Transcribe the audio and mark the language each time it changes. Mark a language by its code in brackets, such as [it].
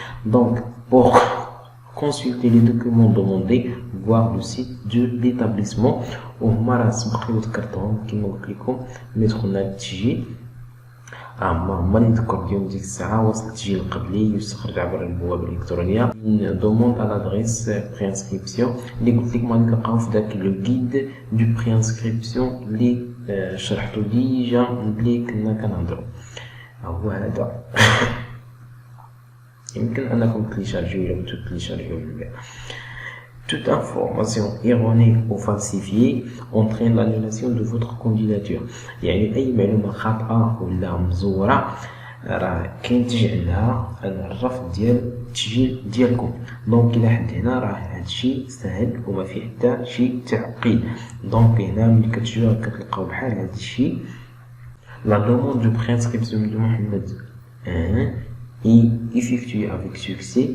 [fr] Donc pour consulter les documents demandés voir le site de l'établissement [ar] وهما راه سبق لي وذكرتهم كما قلت لكم ملي دخلنا للتسجيل هما اللي ذكر ديال ديك الساعه وصل التسجيل القبلي يستخرج عبر البوابه الالكترونيه دوموند على لادريس بري انسكريبسيون اللي قلت لكم غادي تلقاو في داك لو غيد دو بري انسكريبسيون اللي شرحته ديجا ملي كنا كنهضروا هو هذا. يمكن انكم تليشارجيو ولا تليشارجيو من بعد. [fr] Toute information erronée ou falsifiée entraîne l'annulation de votre candidature. [ar] يعني أي معلومة خاطئة ولا مزورة راه كينتج عنها الرفض ديال التسجيل ديالكم. دونك إلا حد هنا راه هادشي سهل وما فيه حتى شي تعقيد. دونك هنا ملي كتجيو كتلقاو بحال هادشي [fr] la demande de préinscription de Mohamed est effectuée avec succès.